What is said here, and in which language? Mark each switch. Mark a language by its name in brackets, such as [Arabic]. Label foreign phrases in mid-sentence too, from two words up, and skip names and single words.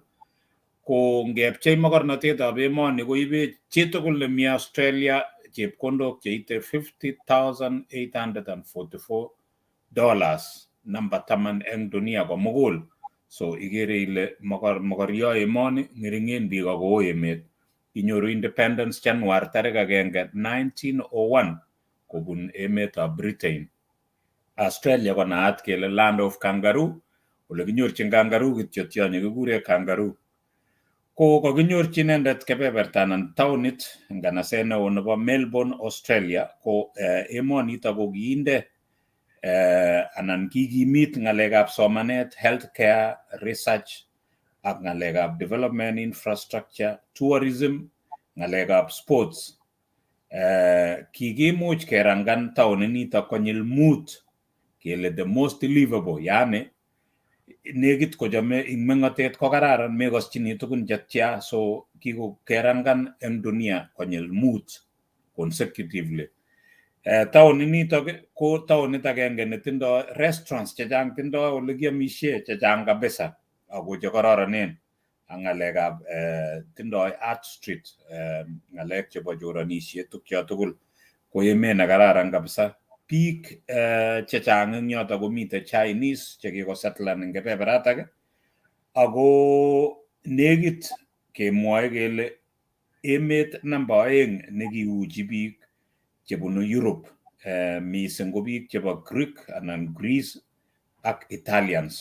[Kalenjin] Ko ngepchei mokornotetab emoni koibe chitugul nemi Australia chepkondok cheite $50,844, number 10 eng dunia komugul. So igere ile mokoryo emoni ng'ering'en biik ako emet. Inyoru independence January 1, 1901 kobun emetab Britain. Australia ko naat kele [English] land of kangaroo, [Kalenjin] ole kinyorchin kangaroo kityo tionyi kikure kangaroo. Ko kakinyorchi inendet kebeberta anan taonit nganaset neo nebo Melbourne Australia, ko emonito ko kiinde anan kikimit ng'alekab somanet, healthcare, research ak ng'alekab [English] development infrastructure, [Kalenjin] tourism, ng'alekab sports. Kikimuch kerangan taoninito konyil 5 kele [English] the most livable, [Kalenjin] yani negit kochome ing meng'otet ko kararan mekoschini tugun chetya, so kikerangan eng dunia konyil 5 consecutively. Taoninito ko taonit agenge netindoi restaurants chechang, tindoi ole kiamishe chechang kabisa ako chekororonen. Ang ng'alekab tindoi [English] art street, [Kalenjin] ng'alek chebo choronisiet tukyo tugul, ko emet ne kararan kabisa. Biik chechang eng yoto komite Chinese chekikosetlan eng kebeberatak, ako negit kemwoe kele emet namba 2 nekiuchi biik chebunu Europe, mising ko biik chebo Greek anan Greece ak Italians.